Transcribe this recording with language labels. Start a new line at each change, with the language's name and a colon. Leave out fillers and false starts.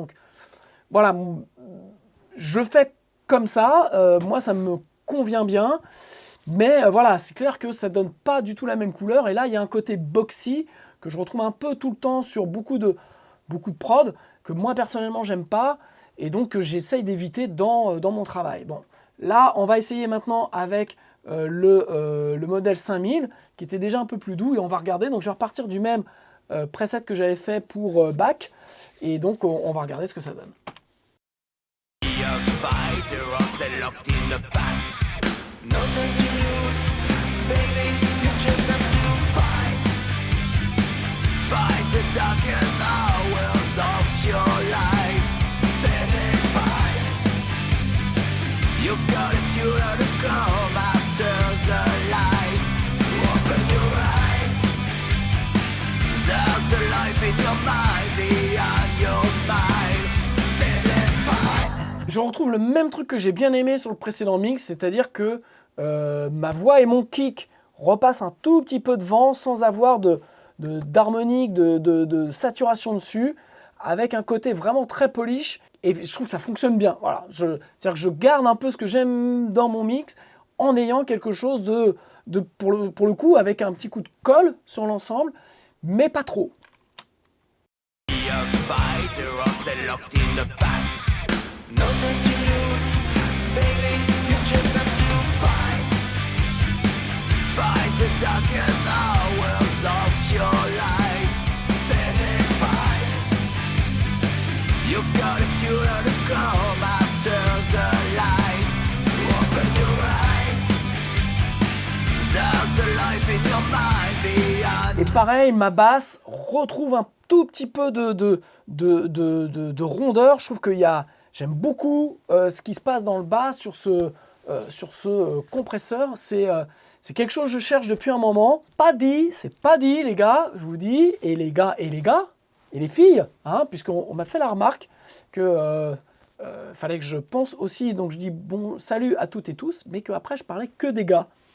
French: Donc voilà, je fais comme ça, moi ça me convient bien, mais voilà, c'est clair que ça donne pas du tout la même couleur et là il y a un côté boxy que je retrouve un peu tout le temps sur beaucoup de prod que moi personnellement j'aime pas et donc que j'essaye d'éviter dans mon travail. Bon, là on va essayer maintenant avec le modèle 5000 qui était déjà un peu plus doux et on va regarder. Donc je vais repartir du même preset que j'avais fait pour back et donc on va regarder ce que ça donne.
English: Be a fighter or stay locked in the past. No time to lose, baby, you just have to fight. Fight the darkest hours of your life. Stand and fight. You've got a future to come after the light. Open your eyes. There's a life in your mind beyond your spine. Stand and fight.
French: Je retrouve le même truc que j'ai bien aimé sur le précédent mix, c'est-à-dire que ma voix et mon kick repassent un tout petit peu devant sans avoir d'harmonique, de saturation dessus, avec un côté vraiment très polish et je trouve que ça fonctionne bien. Voilà, c'est-à-dire que je garde un peu ce que j'aime dans mon mix en ayant quelque chose pour le coup avec un petit coup de colle sur l'ensemble, mais pas trop.
English: Be a fighter or stay locked in the past. No time to lose, baby, you just have to fight. Fight the darkest hours of your life. Stand and fight. You've got a future to come after the light. Open your eyes. There's a life in your mind beyond.
French: Et pareil, ma basse retrouve un tout petit peu de rondeur. Je trouve j'aime beaucoup ce qui se passe dans le bas sur ce compresseur. C'est C'est quelque chose que je cherche depuis un moment. Pas dit, c'est pas dit, les gars, je vous dis, et les gars, et les filles, hein, puisqu'on m'a fait la remarque que fallait que je pense aussi, donc je dis bon, salut à toutes et tous, mais qu'après je parlais que des gars.